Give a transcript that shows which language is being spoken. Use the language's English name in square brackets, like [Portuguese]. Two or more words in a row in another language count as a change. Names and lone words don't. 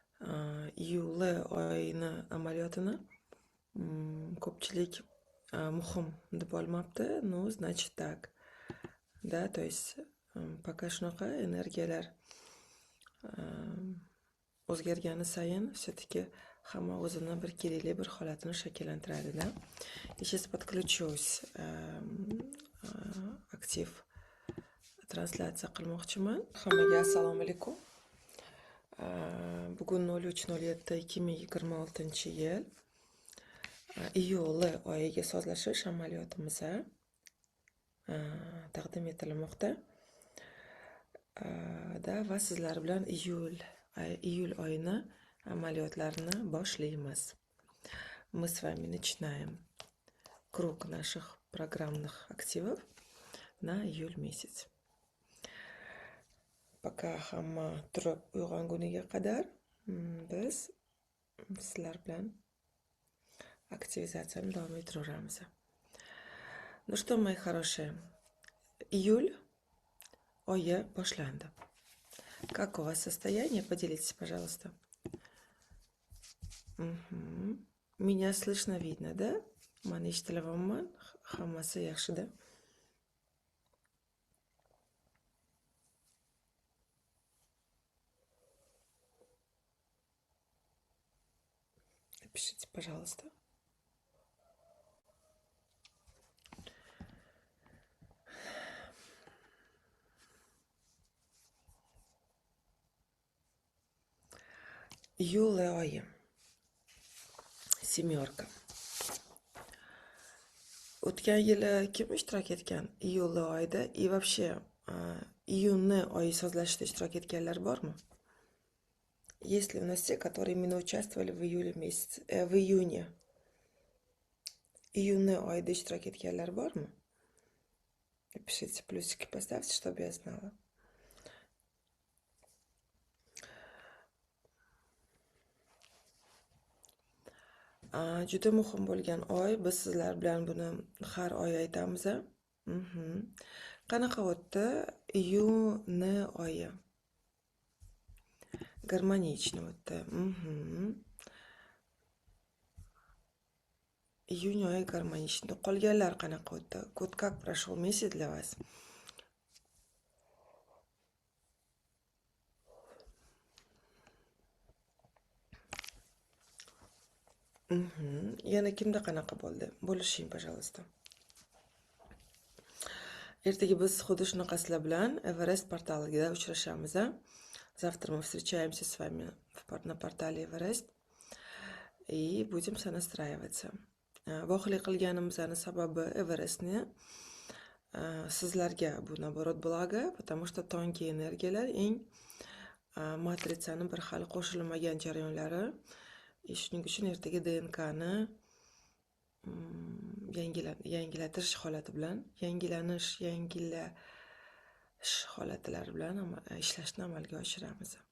[Uzbek] iyul oyini amaliyotini ko'pchilik muhim deb olmabdi. [Russian] Ну, значит так. Да, то есть пока [Uzbek] shunaqa energiyalar o'zgargani sayin все-таки hamma o'zini bir kerakli bir holatini shakllantiradi-da. [Russian] Я сейчас подключусь, [Uzbek] aktiv translyatsiya qilmoqchiman. Hammaga assalomu alaykum. Bugun 03.07.2026-yil iyul oyiga sozlashish amaliyotimiz taqdim etilmoqda. Va sizlar bilan iyul oyini amaliyotlarini boshlaymiz. [Russian] Мы с вами начинаем круг наших программных активов на июль месяц. [Uzbek] Пока hamma turib uyg'onguniga qadar biz sizlar bilan aktivizatsiyani davom ettiraveramiz. [Russian] Ну что, мои хорошие, июль [Uzbek] oyi boshlandi. [Russian] Как у вас состояние? Поделитесь, пожалуйста. Меня слышно, видно, да? [Uzbek] Mani eshitilyapman, hammasi yaxshi-da. [Russian] Напишите, пожалуйста. [Uzbek] Iyul oyi. [Russian] Семерка. [Uzbek] O'tgan yili kim ishtirok etgan iyul oyida [Russian] и вообще [Uzbek] iyunni oyi sozlashda ishtirok etganlar bormi? [Russian] Есть ли у нас те, которые именно участвовали в июле месяце, в июне? [Uzbek] Iyunni oyida ishtirok etganlar bormi? [Russian] Напишите плюсики, поставьте, чтобы я знала. [Uzbek] Juda muhim bo'lgan oy. Biz sizlar bilan buni har oy aytamiz. Qanaqa o'tdi iyun oyi? Гармонично o'tdi. Iyun oyi гармонично. Qolganlar qanaqa o'tdi? [Russian] Как прошел месяц для вас? [Uzbek] Yana kimda qanaqa bo'ldi? Bo'lishing, пожалуйста. Ertaga biz xuddi shunaqasilar bilan Everest portalida uchrashamiz. [Russian] Завтра мы встречаемся с вами на портале Everest и будем сонастраиваться. [Uzbek] Voqelik qilganimizning sababi Everestni sizlarga bu [Russian] наоборот благо, потому что [Uzbek] tongki energiyalar eng matritsani bir hali qo'shilmagan jarayonlari. Shuning uchun ertaga DNKni yangilatish holati bilan, yangilash holatlari bilan ishlashni amalga oshiramiz.